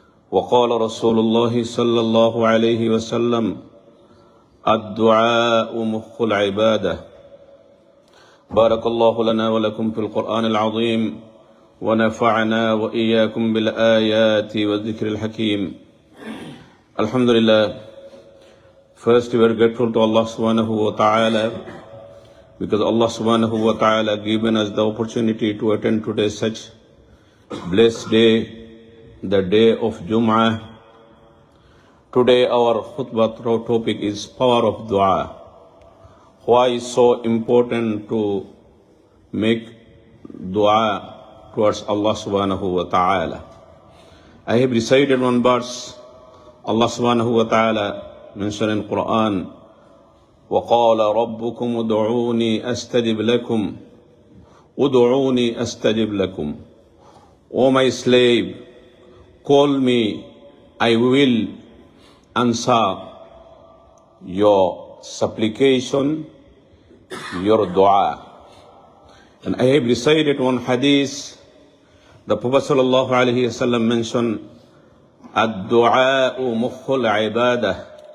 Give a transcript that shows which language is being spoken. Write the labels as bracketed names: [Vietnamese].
[Arabic] وقال رسول الله صلى الله عليه وسلم الدعاء مخ العبادة. بارك الله لنا ولكم في القرآن العظيم ونفعنا وإياكم بالآيات والذكر الحكيم. الحمد لله. [English] First, we are grateful to Allah subhanahu wa ta'ala because Allah subhanahu wa ta'ala given us the opportunity to attend today's such blessed day, the day of Jum'ah. Today our khutbah topic is power of dua. Why is so important to make dua towards Allah subhanahu wa ta'ala? I have recited one verse. Allah subhanahu wa ta'ala mentioned in Quran, [Arabic] وَقَالَ رَبُّكُمُ ادْعُونِي أَسْتَجِبْ لَكُمْ ادْعُونِي أَسْتَجِبْ لَكُمْ. [English] O my slave, call me, I will answer your supplication, your dua. And I have recited one hadith. The Prophet sallallahu alaihi wasallam mentioned, [Arabic] ad-du'a mukhul ibadah.